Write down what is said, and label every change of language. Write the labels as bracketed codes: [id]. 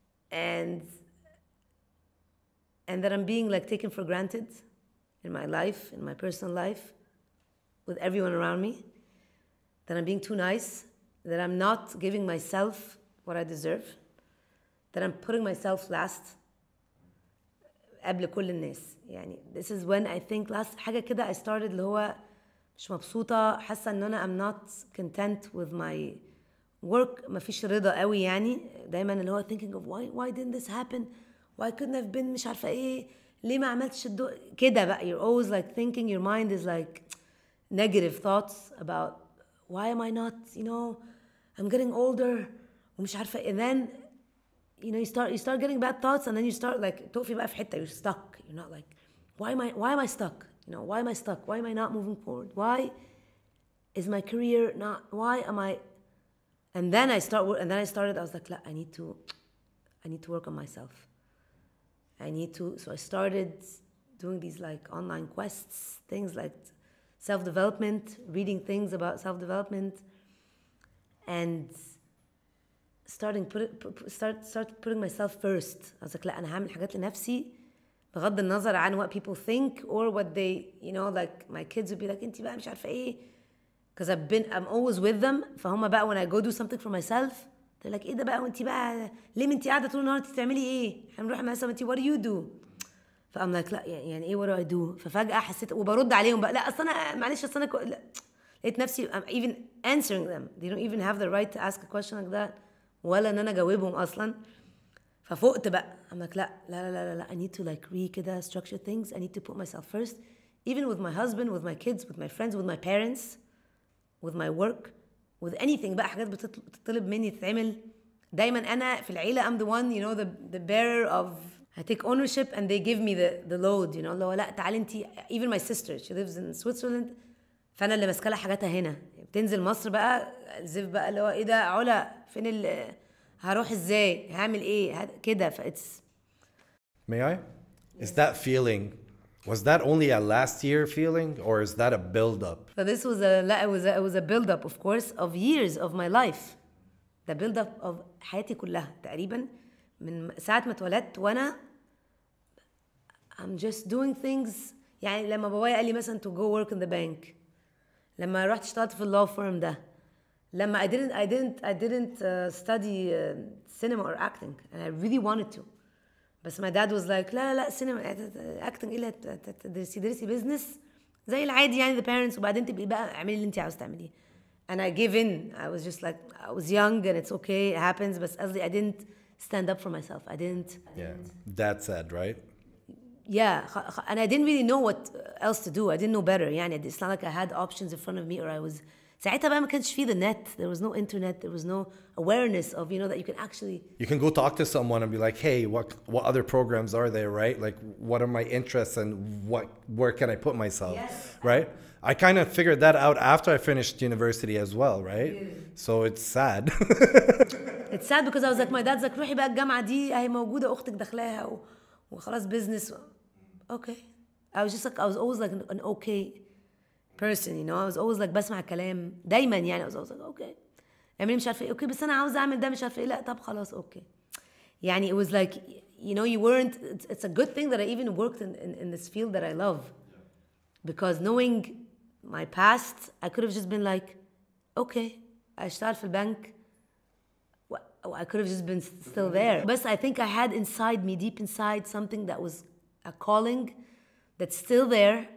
[en] and that I'm being like taken for granted in my life, in my personal life, with everyone around me, that I'm being too nice, that I'm not giving myself what I deserve, that I'm putting myself last [ar] قبل كل الناس. يعني [en] this is when I think last [ar] حاجة كده I started اللي هو مش مبسوطة، حاسة ان انا [en] I'm not content with my work، [ar] مفيش رضا قوي يعني، دايما اللي هو [en] thinking of why didn't this happen, why couldn't have been [ar] مش عارفة ايه، ليه ما عملتش كده بقى. [en] You're always like thinking, your mind is like negative thoughts about why am I not, you know, I'm getting older [ar] ومش عارفة. [en] and then you know you start getting bad thoughts, and then you start like [ar] تقفي بقى في حتة, [en] you're stuck, you're not like why am I stuck, you know, why am I stuck, why am I not moving forward, why is my career not, why am I. And then I started, I was like, I need to work on myself. So I started doing these like online quests, things like self-development, reading things about self-development, and start putting myself first. I was like, [ar] أنا هعمل حاجات لنفسي بغض النظر عن [en] what people think or what they, you know, like my kids would be like, [ar] أنتي بقى مش عارفة إيه. [en] Because I'm always with them. [ar] فهم بقى [en] when I go do something for myself, [ar] they're like, ايه ده بقى وانتي بقى ليه انتي قاعدة طول النهار بتعملي ايه؟ هنروح مثلا انتي [en] what do you do؟ [ar] فأم like لا يعني ايه [en] what do I do؟ [ar] ففجأة حسيت وبرد عليهم بقى، لا أصل أنا معلش أصل أنا لا. لقيت نفسي [en] I'm even answering them. They don't even have the right to ask a question like that. [ar] ولا إن أنا أجاوبهم أصلا. ففقت بقى. [en] I'm like لا I need to like كده structure things. I need to put myself first. Even with my husband, with my kids, with my friends, with my parents, with my work, with anything [ar] بقى حاجات بتطلب مني تتعمل. دايما أنا في العيلة [en] I'm the one, you know, the bearer of, I take ownership and they give me the load, you know, [ar] اللي هو لا تعالي انتي. [en] Even my sister, she lives in Switzerland, [ar] فأنا اللي ماسكة لها حاجاتها هنا. بتنزل مصر بقى الزف بقى اللي هو ايه ده علا فين هروح ازاي هعمل ايه كده. [en] it's. May I? Is that feeling, was that only a last year feeling or is that a build-up? So this was it was a build-up, of course, of years of my life. The build-up of [ar] حياتي كلها تقريبا من ساعة ما اتولدت وانا [en] I'm just doing things. [ar] يعني لما بابايا قال لي مثلا [en] to go work in the bank، لما رحت اشتغلت في law firm ده، لما I didn't study cinema or acting and I really wanted to. [ar] بس [en] my dad was like [ar] لا cinema acting إيه تدرسي business زي العادي يعني the parents، وبعدين تبقي بقى اعملي اللي انت عاوز تعمليه. [en] And I gave in. I was just like, I was young and it's okay, it happens. But I didn't stand up for myself. I didn't. Yeah, that's sad, right? Yeah, and I didn't really know what else to do. I didn't know better. يعني it's not like I had options in front of me or I was. [ar] ساعتها بقى ما كانش فيه the net. [en] There was no internet. There was no awareness of, you know, that you can actually. You can go talk to someone and be like, hey, what other programs are there, right? Like, what are my interests and where can I put myself, yes. Right? I kind of figured that out after I finished university as well, right? So it's sad. It's sad because I was like, my dad's like, [ar] روحي بقى الجامعة دي اهي موجودة أختك داخلاها وخلاص [en] business. Okay. I was just like, I was always like an okay person, you know. I was always like [ar] بسمع كلام دايما يعني. [en] I was always like okay. [ar] اعملي مش عارفة ايه. Okay بس أنا عاوزة أعمل ده مش عارفة ايه. لا طب خلاص okay. [en] يعني it was like, you know, you weren't. It's a good thing that I even worked in this field that I love, because knowing my past, I could have just been like, okay, [ar] أشتغل في البنك. [en] I could have just been still there. But I think I had inside me, deep inside, something that was a calling that's still there.